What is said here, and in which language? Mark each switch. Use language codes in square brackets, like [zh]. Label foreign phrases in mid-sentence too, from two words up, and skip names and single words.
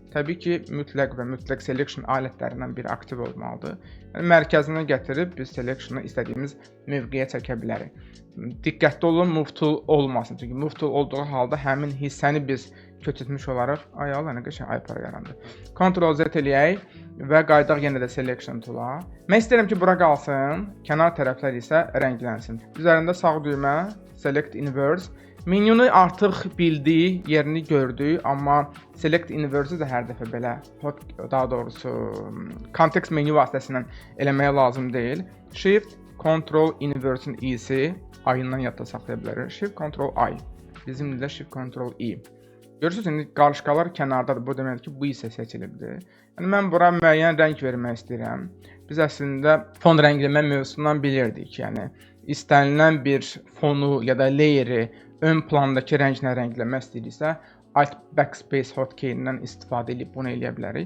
[az] Təbii ki, mütləq və mütləq selection alətlərindən biri aktiv olmalıdır. Yəni, mərkəzinə gətirib biz selectionu istədiyimiz mövqeyə çəkə bilərik. Diqqətli olun, Move Tool olmasın. Çünki Move Tool olduğu halda həmin hissəni biz köçürtmüş olaraq. Ay Allah nə qəşəng iPad yarandı. Ctrl Z eləyək və qayıdaq yenə də selection tool-a. Mən istəyirəm ki, bura qalsın, kənar tərəflər isə rənglənsin. Üzərində sağ düymə, [en] select inverse. [az] Menyunu artıq bildi, yerini gördü, amma [en] select inverse- [az] i də hər dəfə belə, daha doğrusu context menü vasitəsilə eləməyə lazım deyil. Shift Ctrl inverse-in i-si ayından yadda saxlaya bilərik. Shift Ctrl I. Bizim dildə Shift Ctrl I. Görürsünüz, indi qarışqalar kənardadır. Bu deməkdir ki, bu isə seçilibdir. Yəni mən bura müəyyən rəng vermək istəyirəm. Biz əslində fon rəngləmə mövzusundan bilirdik. Yəni istənilən bir fonu ya da layeri ön plandakı rənglə rəngləmək istəyiriksə, Alt Backspace hotkey-indən istifadə edib bunu eləyə bilərik.